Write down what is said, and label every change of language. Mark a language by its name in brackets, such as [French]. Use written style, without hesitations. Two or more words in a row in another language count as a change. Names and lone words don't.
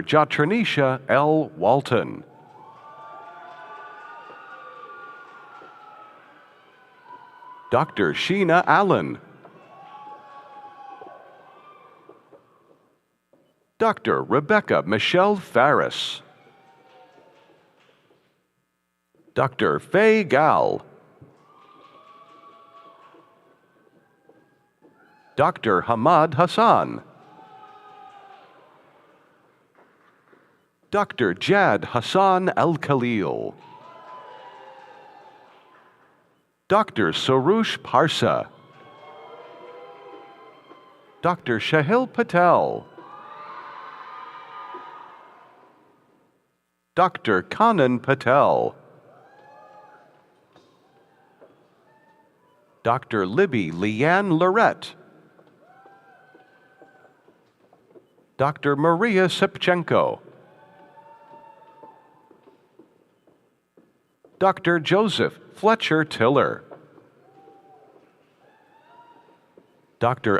[English] Jatranisha L. Walton, Dr. Sheena Allen, Dr. Rebecca Michelle Farris, Dr. Faye Gal, Dr. Hamad Hassan, Dr. Jad Hassan Al-Khalil, Dr. Sarush Parsa, Dr. Shahil Patel, Dr. Kanan Patel, Dr. Libby Leanne Lorette, Dr. Maria Sipchenko, Dr. Joseph Fletcher Tiller, Dr.